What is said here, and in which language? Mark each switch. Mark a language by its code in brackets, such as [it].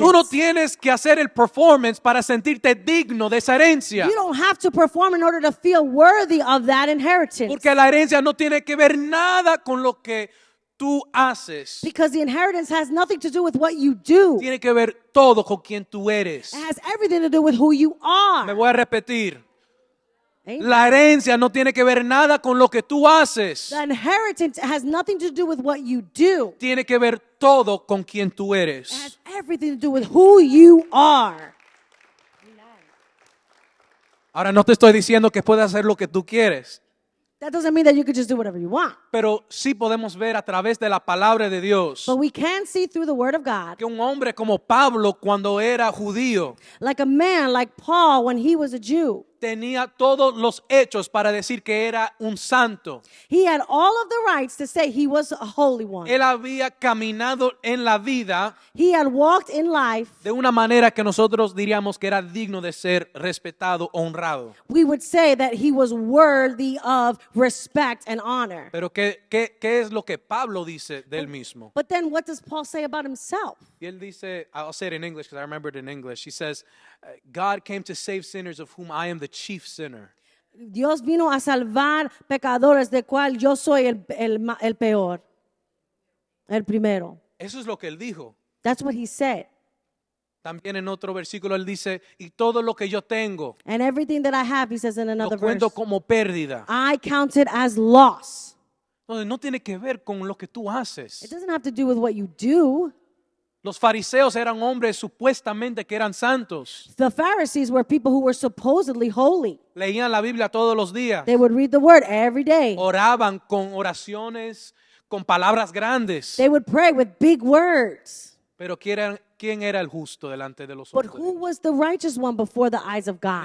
[es] Tú no tienes que hacer el performance para sentirte digno de esa herencia. [en] You don't have to perform in order to feel worthy of that inheritance. [es] Porque la herencia no tiene que ver nada con lo que tú haces. [en] Because the inheritance has nothing to do with what you do. [es] Tiene que ver todo con quien tú eres. [en] It has everything to do with who you [es] Me [en] are. [es] voy a repetir. [en] Amen. [es] La herencia no tiene que ver nada con lo que tú haces. [en] The inheritance has nothing to do with what you do. [es] Tiene que ver todo con quien tú [en] It [es] eres. [en] has everything to do with who you are. [es] Ahora no te estoy diciendo que puedas hacer lo que tú quieres, [en] That doesn't mean that you could just do whatever you want. [es] pero sí podemos ver a través de la palabra de Dios [en] But we can see through the word of God, [es] que un hombre como Pablo, cuando era judío, [en] like a man like Paul when he was a Jew. [es] tenía todos los hechos para decir que era un santo. [en] He had all of the rights to say he was a holy one. [es] Él había caminado en la vida [en] He had walked in life. [es] de una manera que nosotros diríamos que era digno de ser respetado, honrado. [en] We would say that he was worthy of respect and honor. [es] Pero ¿qué es lo que Pablo dice de él mismo? [en] But then what does Paul say about himself? [es] Y él dice, [en] I'll say it in English because I remember it in English. He says, God came to save sinners of whom I am the chief sinner. [es] Dios vino a salvar pecadores, de cual yo soy el peor, el primero. Eso es lo que él dijo. [en] That's what he said. [es] También en otro versículo él dice, y todo lo que yo tengo, [en] And everything that I have, he says in [es] lo [en] another verse, [es] cuento como pérdida. [en] I count it as loss. [es] Entonces no tiene que ver con lo que tú [en] It [es] haces. [en] doesn't have to do with what you do. [es] Los fariseos eran hombres supuestamente que eran santos. [en] The Pharisees were people who were supposedly holy. [es] Leían la Biblia todos los días. [en] They would read the word every day. [es] Oraban con oraciones, con palabras grandes. [en] They would pray with big words. [es] Pero ¿quién era el justo delante de los [en] But [es] ojos? [en] who was the righteous one before the eyes of God?